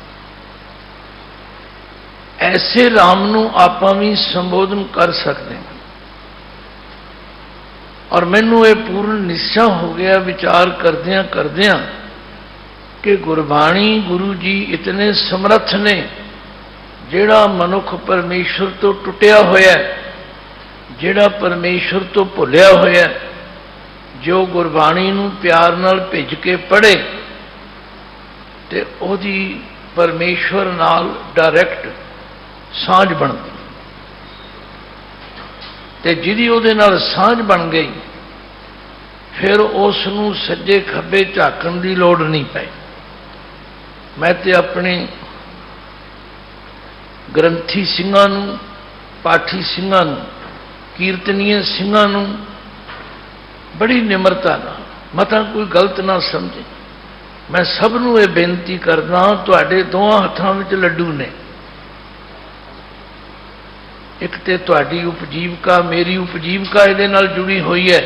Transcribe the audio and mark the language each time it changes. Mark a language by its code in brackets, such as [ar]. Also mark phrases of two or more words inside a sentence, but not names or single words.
[pa] ਐਸੇ ਰਾਮ ਨੂੰ ਆਪਾਂ ਭੀ ਸੰਬੋਧਨ ਕਰ ਸਕਤੇ ਹੈਂ। ਔਰ ਮੈਨੂੰ ਯੇ ਪੂਰਨ ਨਿਸ਼ਚਾ ਹੋ ਗਿਆ ਵਿਚਾਰ ਕਰਦਿਆਂ ਕਰਦਿਆਂ ਕਿ ਗੁਰਬਾਣੀ ਗੁਰੂ ਜੀ ਇਤਨੇ ਸਮਰੱਥ ਨੇ, ਜਿਹੜਾ ਮਨੁੱਖ ਪਰਮੇਸ਼ਵਰ ਤੋ ਟੁੱਟਿਆ ਹੋਇਆ, ਜਿਹੜਾ ਪਰਮੇਸ਼ਵਰ ਤੋ ਭੁੱਲਿਆ ਹੋਇਆ, ਜੋ ਗੁਰਬਾਣੀ ਨੂੰ ਪਿਆਰ ਨਾਲ ਭਿੱਜ ਕੇ ਪੜ੍ਹੇ ਤੇ ਓਹਦੀ ਪਰਮੇਸ਼ਵਰ ਨਾਲ ਡਾਇਰੈਕਟ ਸਾਂਝ ਬਣਦੀ, ਤੇ ਜਿਹਦੀ ਓਹਦੇ ਨਾਲ ਸਾਂਝ ਬਣ ਗਈ ਫਿਰ ਉਸ ਨੂੰ ਸੱਜੇ ਖੱਬੇ ਝਾਕਣ ਦੀ ਲੋੜ ਨਹੀਂ ਪਈ। ਮੈਂ ਤੇ ਆਪਣੇ ਗ੍ਰੰਥੀ ਸਿੰਘਾਂ ਨੂੰ, पाठी ਸਿੰਘਾਂ ਨੂੰ, कीर्तनीय ਸਿੰਘਾਂ ਨੂੰ ਬੜੀ ਨਿਮਰਤਾ ਨਾ, ਮਤਾ ਕੋਈ ਗਲਤ ਨਾ ਸਮਝੇ, ਮੈਂ ਸਭ ਨੂੰ ਯੇ ਬੇਨਤੀ ਕਰਦਾ, ਤੁਹਾਡੇ ਦੋਹਾਂ ਹੱਥਾਂ ਵਿਚ ਲੱਡੂ ਨੇ, ਏਕ ਤੇ ਤੁਹਾਡੀ ਉਪਜੀਵਿਕਾ, ਮੇਰੀ ਉਪਜੀਵਿਕਾ ਇਹਦੇ ਨਾਲ ਜੁੜੀ ਹੁਈ ਹੈ।